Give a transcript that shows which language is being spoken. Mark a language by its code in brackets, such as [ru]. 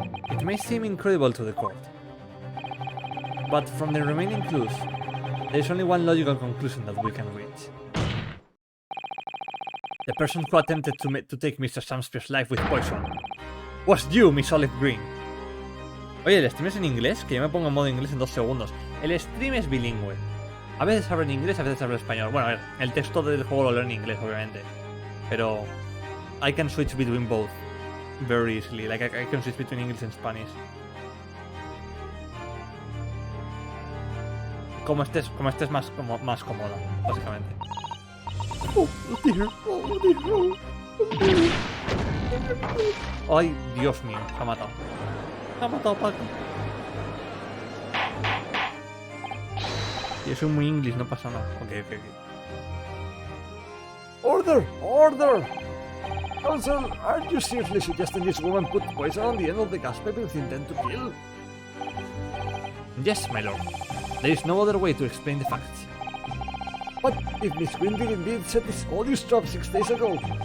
[en] It may seem incredible to the court, but from the remaining clues, there is only one logical conclusion that we can reach. The person who attempted to take Mr. Shakespeare's life with poison was you, Miss Olive Green. [es] Oye, el stream es en inglés, que yo me pongo en modo inglés en 2 segundos. El stream es bilingüe. A veces habla en inglés, a veces habla en español. Bueno, a ver, el texto del juego lo leo en inglés, obviamente. Pero [en] I can switch between both very easily. Like I can switch between English and Spanish. [es] Como estés más cómoda, básicamente. [en] Oh, dear. Oh, dear. [es] Ay, Dios mío, se ha matado. Se ha matado Paco. Yo soy muy inglés, no pasa nada. Ok. [en] Order! Order! Counsel, are you seriously suggesting this woman put poison on the end of the gas pipe with intent to kill? Yes, my lord. There is no other way to explain the facts. What if Miss Green did indeed set this odious trap 6 days ago?